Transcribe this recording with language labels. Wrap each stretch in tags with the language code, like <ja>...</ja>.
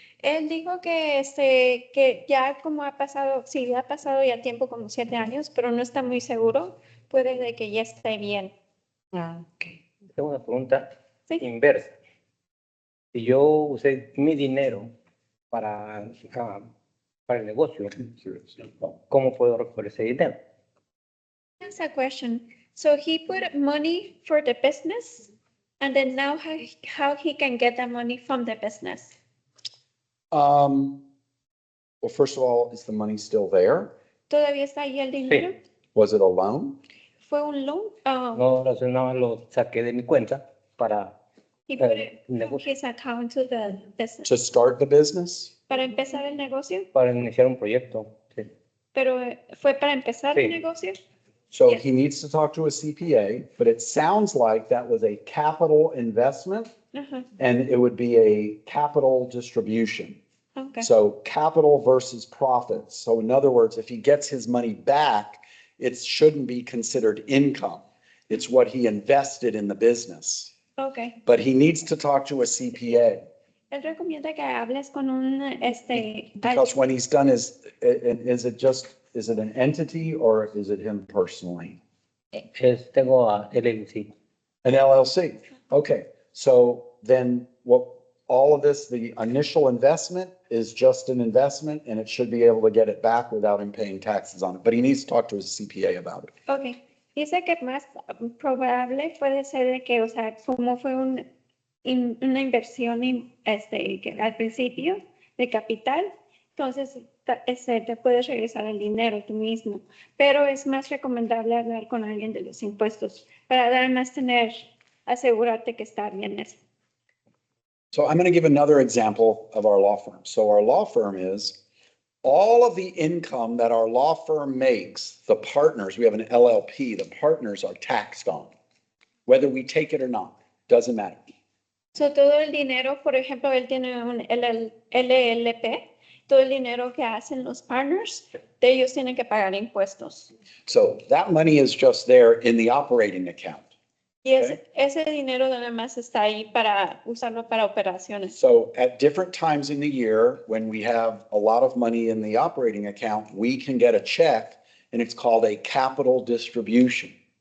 <es>Él dijo que, que ya como ha pasado, sí, ha pasado ya tiempo como 7 años, pero no está muy seguro. Puede de que ya esté bien. Ah, ok. Tengo una pregunta Sí. inversa. Si yo usé mi dinero para el negocio, ¿cómo puedo recuperar ese dinero?</es> <en>That's a question. So he put money for the business, and then now how he can get the money from the business? Well, first of all, is the money still there?</en> <es>¿Todavía está ahí el dinero?</es> <en>Was it a loan?</en> <es>¿Fue un loan? Oh, No, lo saqué de mi cuenta para</es> <en>he put it from</en> <es>negocio,</es> <en>his account to the business. To start the business?</en> <es>Para empezar el negocio, para iniciar un proyecto. Sí. pero fue para empezar el Sí. negocio.</es> <en>So Yes. he needs to talk to a CPA, but it sounds like that was a capital investment</en> <es>Ajá,</es> <en>and it would be a capital distribution. okay. So capital versus profits. So in other words, if he gets his money back, it shouldn't be considered income. It's what he invested in the business. Okay. But he needs to talk to a CPA</en> <es>Él recomienda que hables con un,</es> <en>because when he's done is it an entity or is it him personally?</en> <es>Tengo a LLC.</es> <en>An LLC. Okay, so then all of this, the initial investment is just an investment and it should be able to get it back without him paying taxes on it. But he needs to talk to his CPA about it. Okay.</en> <es>Dice que más probable puede ser de que, o sea, como fue una inversión que al principio de capital, entonces te puedes regresar el dinero tú mismo. Pero es más recomendable hablar con alguien de los impuestos para además asegurarte que está bien eso.</es> <en>So I'm going to give another example of our law firm. So our law firm is all of the income that our law firm makes, the partners, we have an LLP, the partners are taxed on, whether we take it or not, doesn't matter.</en> <es>So, todo el dinero, por ejemplo, él tiene un LLP, todo el dinero que hacen los partners, ellos tienen que pagar impuestos.</es> <en>So that money is just there in the operating account.</en> <es>Y ese dinero nada más está ahí para usarlo para operaciones.</es> <en>So at different times in the year, when we have a lot of money in the operating account, we can get a check and it's called a capital distribution.</en>